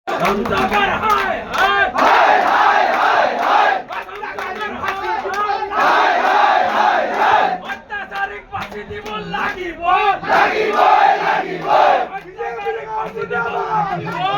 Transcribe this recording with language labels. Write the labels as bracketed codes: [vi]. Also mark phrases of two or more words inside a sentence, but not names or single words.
[as] খন্দকার হায় হায় হায় হায় হায় হায় খন্দকার হায় হায় হায় হায় হায় অত্যাচারিক ফাঁসি দিব লাগিব লাগিবই লাগিবই অত্যাচারিক ফাঁসি দিব লাগিব